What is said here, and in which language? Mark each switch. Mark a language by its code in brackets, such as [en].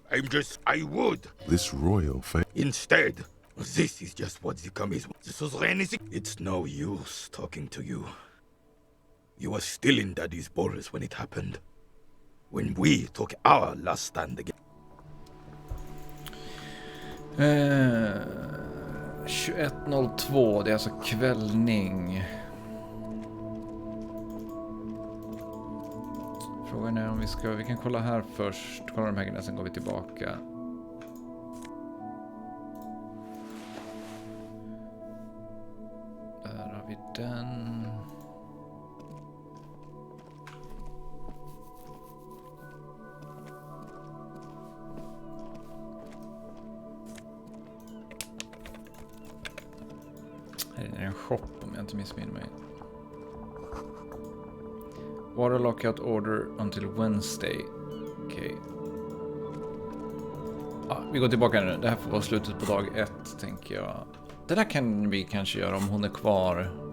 [en] I would. This royal Instead, this is just what the commies want. The suzerain is... It's no use talking to you. You were still in Daddy's balls when it happened. When we took our last stand again. [sv] 21:02, det är alltså kvällning. Frågan är om vi kan kolla här först. Kolla de här grejerna, sen går vi tillbaka. Där har vi den. Här är en shop om jag inte missminner mig. [en] Water lockout order until Wednesday. [sv] Okej. Ja, vi går tillbaka nu. Det här får vara slutet på dag 1, tänker jag. Det där kan vi kanske göra om hon är kvar.